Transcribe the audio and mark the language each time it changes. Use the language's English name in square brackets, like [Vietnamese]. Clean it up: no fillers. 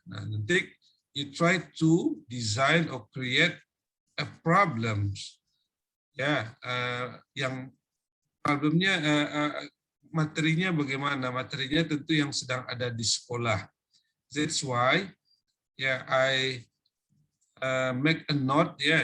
[English] Nah, [Indonesian] nanti [English] you try to design or create a problems. [Indonesian] Ya, yang problemnya materinya bagaimana? Materinya tentu yang sedang ada di sekolah. [English] That's why ya I make a note ya.